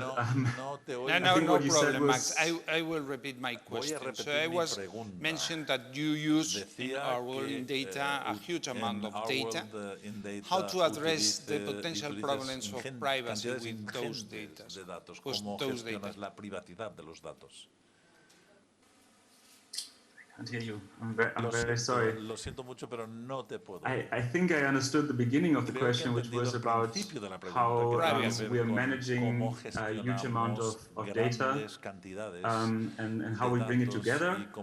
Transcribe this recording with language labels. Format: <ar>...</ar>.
<en>no problem, Max. I will repeat my question. So I was mentioned that you use in our world in data a huge amount of data. How to address the potential problems of privacy with those data? Those data.</en> <es>La privacidad de los datos.</es> <en>I can't hear you. I'm very sorry.</en> <es>Lo siento mucho, pero no te puedo.</es> <en>I think I understood the beginning of the question, which was about how we are managing a huge amount of data and how we bring it together.</en>